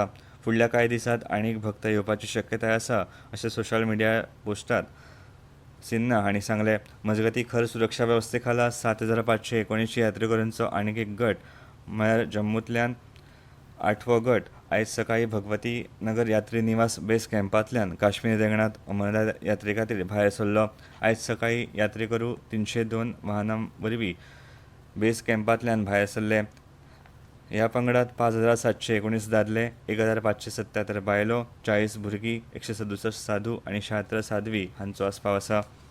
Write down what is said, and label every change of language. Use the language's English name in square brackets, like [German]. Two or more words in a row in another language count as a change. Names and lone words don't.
[Konkani] फुडल्या कांय दिसांत आनीक भक्त येवपाची शक्यताय आसा अशें सोशल मिडिया पोस्टांत सिन्हा हांणी सांगलें. मजगतीं खर सुरक्षा वेवस्थे खाला 7,519 यात्रेकरूंचो आनीक एक गट म्हळ्यार जम्मूंतल्यान 8वो गट आयज सकाळीं भगवती नगर यात्री निवास बेस कॅम्पांतल्यान काश्मीर देगणांत अमरनाथ यात्रे खातीर भायर सरलो. आयज सकाळीं यात्रेकरू 302 वाहनां वरवीं बेस कॅम्पांतल्यान भायर सरले. ह्या पंगडांत 5,719 दादले, 1,577 बायलो, 40 भुरगीं, 167 साधू आनी 76 साध्वी हांचो आस्पाव आसा.